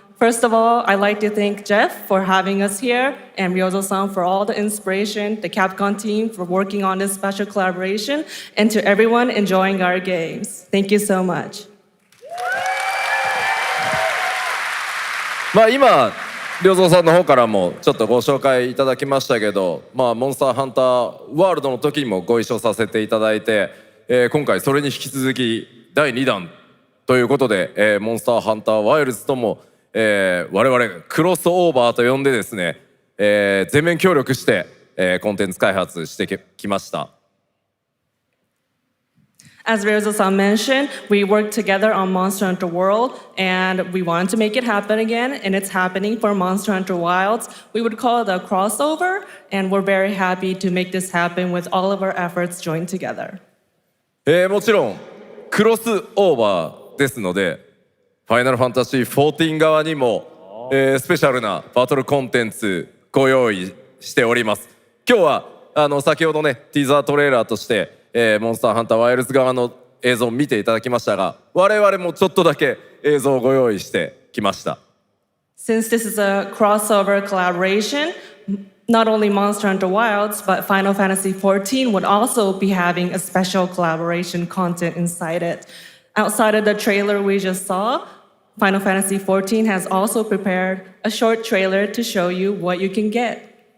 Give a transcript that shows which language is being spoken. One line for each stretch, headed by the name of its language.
English: First of all, I'd like to thank Jeff for having us here and Ryozo-san for all the inspiration, the Capcom team for working on this special collaboration, and to everyone enjoying our games. Thank you so much.
Japanese: 今、良三さんの方からもちょっとご紹介いただきましたけど、モンスターハンターワールドの時にもご一緒させていただいて、今回それに引き続き第2弾ということで、モンスターハンターワイルズとも、我々クロスオーバーと呼んでですね、全面協力して、コンテンツ開発してきました。
English: As Ryozo-san mentioned, we worked together on Monster Hunter World, and we wanted to make it happen again, and it's happening for Monster Hunter Wilds. We would call it a crossover, and we're very happy to make this happen with all of our efforts joined together.
Japanese: もちろんクロスオーバーですので、ファイナルファンタジー14側にも、スペシャルなバトルコンテンツご用意しております。今日は先ほどねティザートレーラーとして、モンスターハンターワイルズ側の映像を見ていただきましたが、我々もちょっとだけ映像をご用意してきました。
English: Since this is a crossover collaboration, not only Monster Hunter Wilds, but Final Fantasy XIV would also be having a special collaboration content inside it. Outside of the trailer we just saw, Final Fantasy XIV has also prepared a short trailer to show you what you can get.